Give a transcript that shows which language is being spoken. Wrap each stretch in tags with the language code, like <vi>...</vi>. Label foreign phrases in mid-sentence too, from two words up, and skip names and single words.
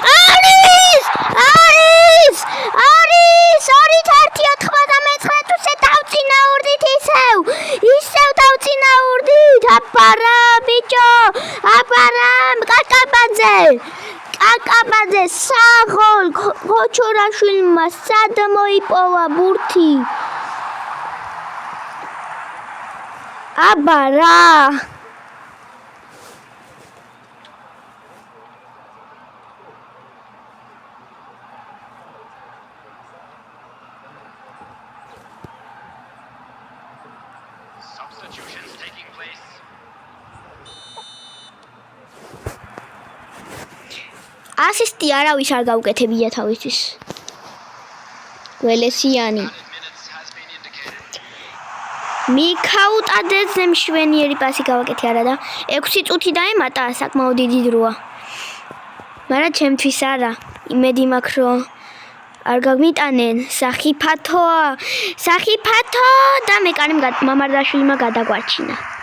<ka>ორი 1.99 უსე დავწინაურდით ისევ დავწინაურდით. აბარა ბიჭო, აბარა კაკაბაძე საღოლ ქოჩორაშვილმა სად მოიპოვა ბურთი. აბარა</ka> <en>Substitutions taking place.</en> <ka>ასისტი არავის არ გაუკეთებია თავისთვის. გველესიანი.</ka> <en>Minutes has been indicated.</en> <ka>მიქაუტაძეზე მშვენიერი პასი გავაკეთე არა და 6 წუთი დაემატა, საკმაოდ დიდი დროა. მაგრამ ჩემთვის არა. იმედი მაქვს რომ არ გაგმიტანენ. სახიფათო და მეკარე მამარდაშვილმა გადაგვარჩინა.</ka>